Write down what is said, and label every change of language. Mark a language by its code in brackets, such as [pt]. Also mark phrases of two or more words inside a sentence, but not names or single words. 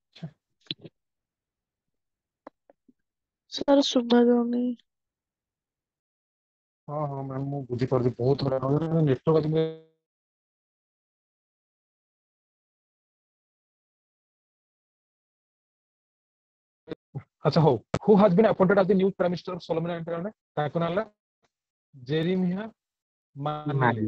[or] ସାର୍ ଶୁଭା ଯାଉନି। [hi] हाँ हाँ मैम [or] ମୁଁ ବୁଝିପାରୁଛି ବହୁତ ହଇରାଣ ନେଟୱାର୍କ ଆଚ୍ଛା ହଉ [en] who has been appointed as the new prime minister of Solomon Island [or] ତାଙ୍କ ନାଁ ହେଲା ଜେରିମିଆ ମାନେଲେ